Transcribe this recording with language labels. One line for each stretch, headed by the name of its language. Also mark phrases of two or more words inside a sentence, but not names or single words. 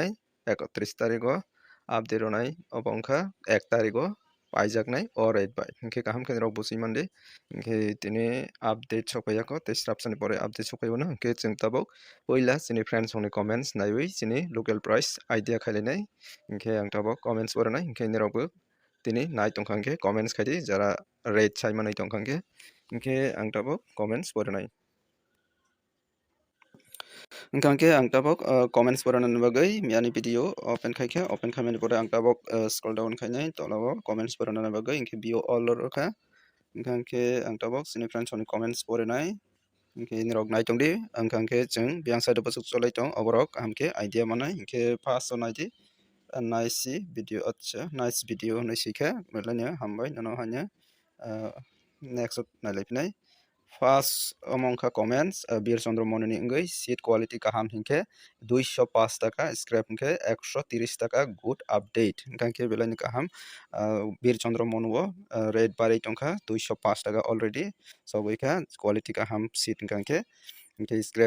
Kok Borok: 31 tarik o update ronai obo wngkha 1 tarik o paijaknai alright bai hingke kaham kheno rok buji mande hingke tini update sopaiyako tei snapsani pore update sopaiyano hingke jong tabok puila chini friends ni comments naiwi chini
English: local price idea
Kok Borok: khailainai hingke ang tabok comments poranai hingke nirokbo tini nai tongkha hingke comments khaidi jara rate saimanai tongkha hingke ang tabok comments poranai hingka ke ang tabok comments poranani bagai miyani
English: video open
Kok Borok: khaikha open khaimani pore ang tabok
English: scroll down
Kok Borok: khainai tolao comments poranani bagai hingke
English: view all
Kok Borok: rokha hingka ke ang tabok chini friends ni comments poranai hingke nirok naitongdi hingka ke jong biang side bo cholai tong oborok hamke idea manai hingke first o naidi
English: nice video
Kok Borok: acha
English: nice video
Kok Borok: hinui sikha belai hambai nono haino next nailaifinai
English: first among comments
Kok Borok: Bir Chandra Moni wngoi
English: seat quality
Kok Borok: kaham hingke 205 taka scrap hingke 130 taka
English: good update
Kok Borok: hingka ke belai ni kaham Bir Chandra Moni o rate barai tongkha 205 taka already soboikha quality kaham seat hingka ke scrap